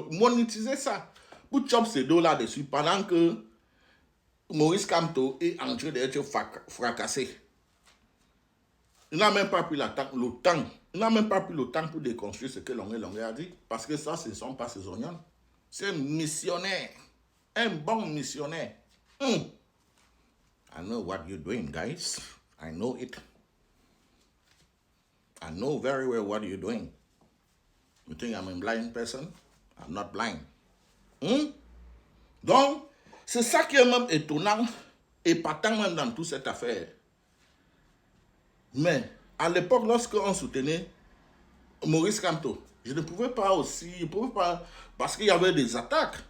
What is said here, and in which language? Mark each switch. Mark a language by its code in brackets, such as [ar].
[fr] Monétiser ça. Pour chop ces dos là-dessus pendant que Maurice Kamto est en train d'être fracassé. Il n'a même pas pris le temps. Il n'a même pas pris le temps pour déconstruire ce que Longuet a dit. Parce que ça, ce ne sont pas ses oignons. C'est un missionnaire. Un bon missionnaire. [en] I know what you're doing, guys. I know it. I know very well what you're doing. You think I'm a blind person? I'm not blind. [fr] Donc, c'est ça qui est même étonnant, épatant même dans toute cette affaire. Mais, à l'époque, lorsqu'on soutenait Maurice Kamto, je ne pouvais pas parce qu'il y avait des attaques.